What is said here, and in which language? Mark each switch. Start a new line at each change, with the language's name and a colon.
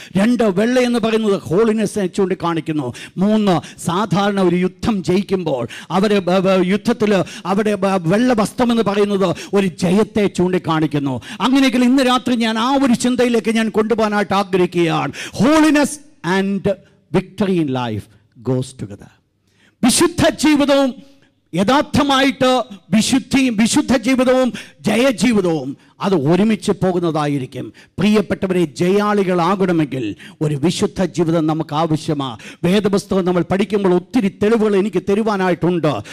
Malayalam: 2, വെള്ളയെന്ന് പറയുന്നത് ഹോളിനെസ്സിനെ ചൂണ്ടിക്കാണിക്കുന്നു. 3, സാധാരണ ഒരു യുദ്ധം ജയിക്കുമ്പോൾ അവരെ യുദ്ധത്തിൽ അവിടെ വെള്ള വസ്ത്രമെന്ന് പറയുന്നത് ഒരു ജയത്തെ ചൂണ്ടിക്കാണിക്കുന്നു. അങ്ങനെയെങ്കിൽ ഇന്ന് രാത്രി ഞാൻ ആ ഒരു ചിന്തയിലേക്ക് ഞാൻ കൊണ്ടുപോകാനായിട്ട് ആഗ്രഹിക്കുകയാണ്.
English: Holiness and victory in life goes together.
Malayalam: വിശുദ്ധ ജീവിതവും യഥാർത്ഥമായിട്ട് വിശുദ്ധ ജീവിതവും ജയജീവിതവും അത് ഒരുമിച്ച് പോകുന്നതായിരിക്കും. പ്രിയപ്പെട്ടവരെ, ജയാളികളാകണമെങ്കിൽ ഒരു വിശുദ്ധ ജീവിതം നമുക്ക് ആവശ്യമാണ്. വേദപുസ്തകം നമ്മൾ പഠിക്കുമ്പോൾ ഒത്തിരി തെളിവുകൾ എനിക്ക് തരുവാനായിട്ടുണ്ട്.